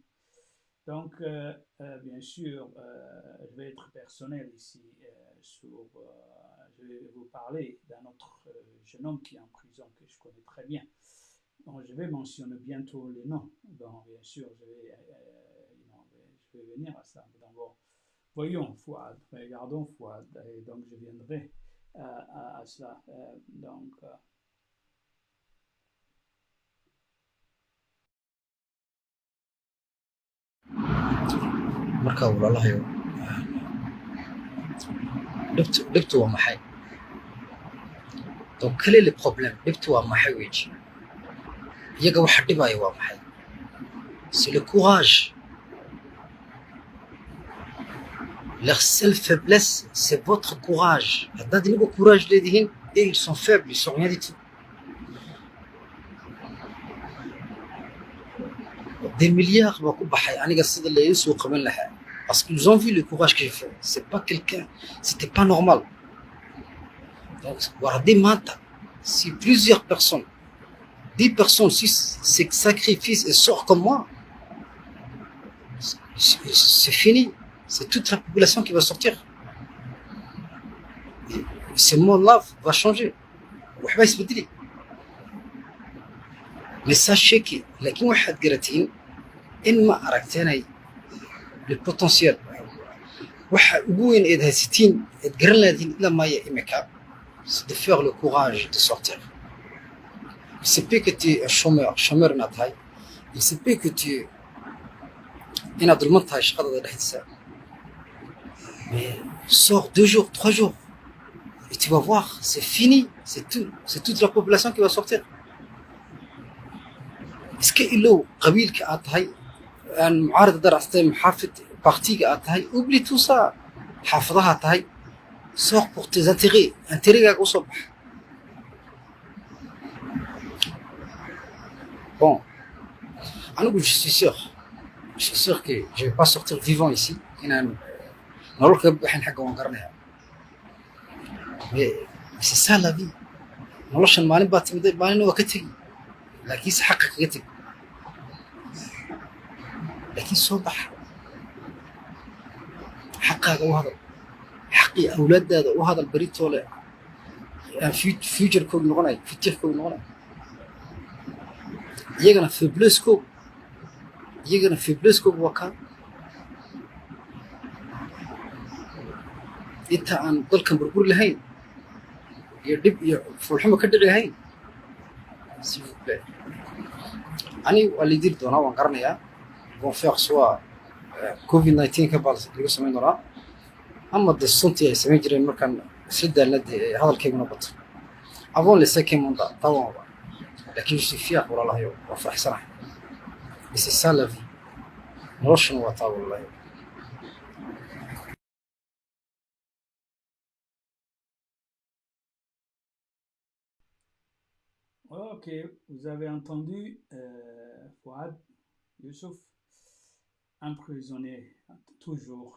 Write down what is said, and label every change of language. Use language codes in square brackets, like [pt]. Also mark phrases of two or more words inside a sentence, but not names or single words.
[fr] Donc, bien sûr, je vais être personnel ici je vais vous parler d'un autre jeune homme qui est en prison que je connais très bien. Donc, je vais mentionner bientôt les noms. Donc, bien sûr, je vais venir à ça. Donc, voyons Fouad, regardons Fouad, et donc je viendrai à cela. [so] marka walaalahayo dhibtu waa maxay [fr] donc quel est le problème [so] dhibtu waa maxay weji iyaga waxa dhibaya waa maxay [fr] c'est le courage leur seule faiblesse c'est votre courage [so] haddaad inagu courage leedihiin [fr] et ils sont faibles ils sont rien du tout des milliards [so] baa ku baxay aniga sida la soo qaban lahaa [fr] parce qu'ils ont vu le courage que j'ai fait c'est pas quelqu'un c'était pas normal donc [so] waradi manta [fr] si plusieurs personnes 10 personnes si se sacrifient et sortent comme moi c'est fini c'est toute la population qui va sortir et ce monde-là va changer [so] waxba isbedeli [fr] mais sachez que lakin [so] waxaad garatiin in ma aragteenay [fr] le potentiel [so] waxa ugu weyn eed haysatiin eed garan laadiin ilaa maya imika [fr] c'est de faire le courage de sortir il se peut que tu es chômeur [so] inaad tahay [fr] il se peut que tu [so] inaad dulman tahay shaqadada dhexdiisa [fr] mais sors 2 jours 3 jours et tu vas voir c'est fini c'est toute la population qui va sortir [so] iska ilow qabiilka aad tahay aan mucaarad daracstay muxaafid partiga aad tahay [fr] oublie tout ça [so] xaafadaha tahay [fr] sors pour tes intérêts [so] usoo bax bon anigu [fr] je suis sûr que je vais pas sortir vivant ici [so] inaan nolol kaga baxin xagga waan garanaya [fr] mais c'est ça la vie [so] noloshan maalin baa timid maalin waa ka tegi laakiin si xaqa kaga tegi laakiin soo bax xaqaaga u hadal xaqii awlaadaada u hadal baritoole futurekooda noqonaya iyagana faibleskooga waa kaa inta aan dalkan burburi lahayn iyo dhib iyo fulxumo ka dhici lahayn [fr] s'il vous plaît [so] ani waa lidiri doonaa waan garanayaa [fr] vont faire soit [so] covid-19 ka baa lagu samayn doonaa ama de suntii ay samayn jireen markaan isla daalna dee hadalkayguna bato [fr] avant le cinquième mandat [so] tawanba laakiin [fr] je suis fier [so] walaalahayo waa faraxsanahay [fr] Mais c'est ça la vie. [so] noloshana waa taa wallahi. [fr] Ok, vous avez entendu Fouad Youssouf, emprisonné toujours